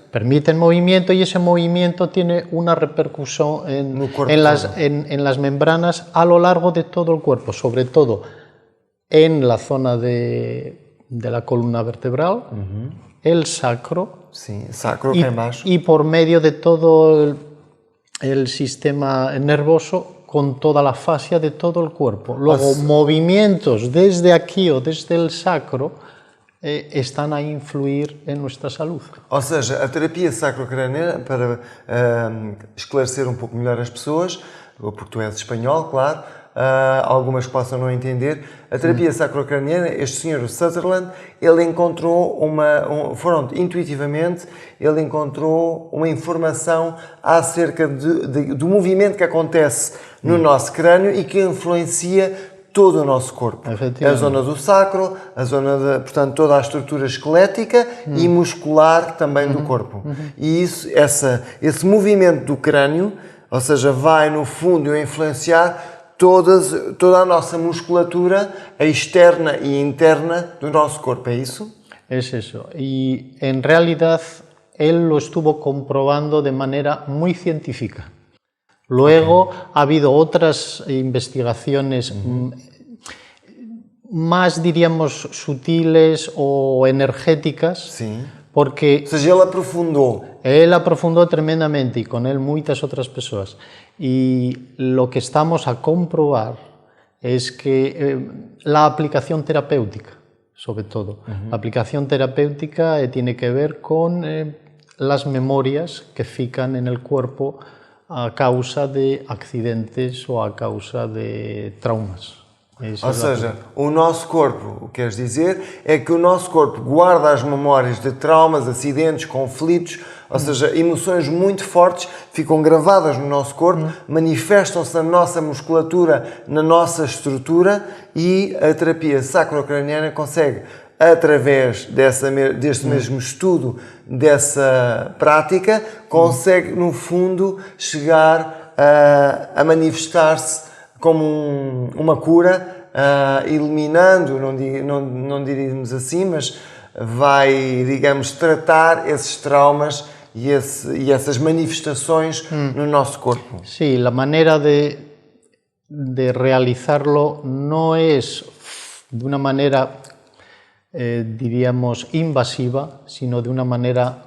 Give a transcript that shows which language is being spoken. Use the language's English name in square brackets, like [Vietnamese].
[Spanish] Permiten movimiento y ese movimiento tiene una repercusión en las membranas a lo largo de todo el cuerpo, sobre todo en la zona de la columna vertebral, el sacro, sí, sacro que hay más, y por medio de todo el sistema nervoso con toda la fascia de todo el cuerpo. Luego, movimientos desde aquí o desde el sacro están a influir en nuestra salud. [Portuguese] Ou seja, a terapia sacrocraniana, para esclarecer um pouco melhor as pessoas, porque tu és espanhol, claro, algumas que possam não entender, a terapia sacrocraniana, este senhor Sutherland, ele encontrou intuitivamente, ele encontrou uma informação acerca do movimento que acontece no nosso crânio e que influencia todo o nosso corpo. A zona do sacro, portanto, toda a estrutura esquelética e muscular também do corpo. E esse movimento do crânio, ou seja, vai no fundo influenciar toda a nossa musculatura, a externa e interna do nosso corpo, é isso? [Spanish] Es eso. Y en realidad él lo estuvo comprobando de manera muy científica. Luego ha habido otras investigaciones más, diríamos, sutiles o energéticas, sí, porque... [Portuguese] O seja, ele aprofundou. [Spanish] Él aprofundó tremendamente y con él muchas otras personas. Y lo que estamos a comprobar es que la aplicación terapéutica, sobre todo, la aplicación terapéutica tiene que ver con las memorias que fican en el cuerpo a causa de accidentes o a causa de traumas. Esa [Portuguese] Ou [Spanish] es la [Portuguese] seja, o nosso corpo, o que queres dizer é que o nosso corpo guarda as memórias de traumas, acidentes, conflitos, ou seja, emoções muito fortes ficam gravadas no nosso corpo, manifestam-se na nossa musculatura, na nossa estrutura, e a terapia sacrocraniana consegue, através deste mesmo estudo, dessa prática, consegue, no fundo, chegar a manifestar-se como uma cura, eliminando, não diríamos assim, mas vai, digamos, tratar esses traumas [Spanish] y esas manifestaciones [Portuguese] no nosso corpo. [Spanish] Sí, la manera de realizarlo no es de una manera, diríamos, invasiva, sino de una manera